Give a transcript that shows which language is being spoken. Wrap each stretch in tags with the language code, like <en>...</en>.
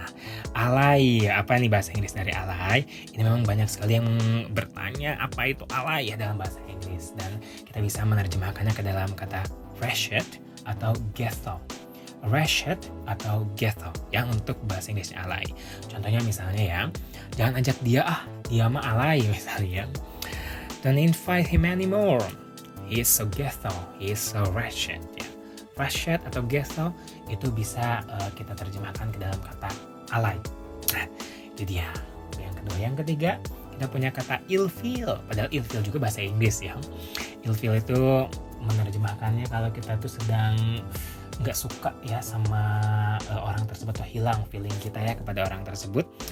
<id>Nah, alay, apa nih bahasa Inggris dari alay? Ini memang banyak sekali yang bertanya apa itu alay ya dalam bahasa Inggris, dan kita bisa menerjemahkannya ke dalam kata wretched atau ghetto. Wretched atau ghetto yang untuk bahasa Inggrisnya alay. Contohnya misalnya ya, jangan ajak dia mah alay misalnya.</id> <en>Don't invite him anymore. He is so ghetto, he is so wretched ya.</en> <id>Wretched atau ghetto itu bisa kita terjemahkan ke dalam kata alay. Nah, itu dia. Yang kedua, yang ketiga, kita punya kata ilfeel. Padahal ilfeel juga bahasa Inggris ya. Ilfeel itu menerjemahkannya kalau kita tuh sedang nggak suka ya sama orang tersebut, atau hilang feeling kita ya kepada orang tersebut.</id>